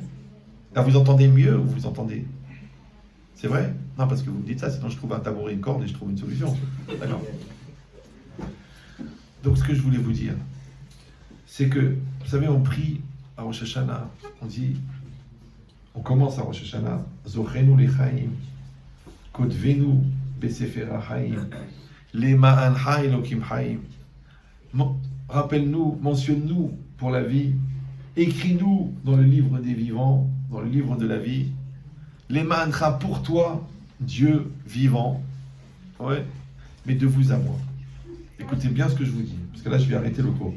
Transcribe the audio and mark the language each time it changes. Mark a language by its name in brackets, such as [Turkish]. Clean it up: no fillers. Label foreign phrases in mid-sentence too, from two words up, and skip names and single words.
[French] Là, vous entendez mieux ou vous entendez? C'est vrai? Non, parce que vous me dites ça, sinon je trouve un tabouret, une corde et je trouve une solution. D'accord. Donc, ce que je voulais vous dire, c'est que, vous savez, on prie à Rosh Hashanah, on dit, on commence à Rosh Hashanah, [Hebrew] זכרנו לחיים כתבנו בספר החיים למענך אלהים חיים. [French] Rappelle-nous, mentionne-nous pour la vie, écris-nous dans le livre des vivants, dans le livre de la vie, [Hebrew] למענך [French] pour toi, Dieu vivant, ouais, mais de vous à moi. Écoutez bien ce que je vous dis, parce que là je vais arrêter le cours.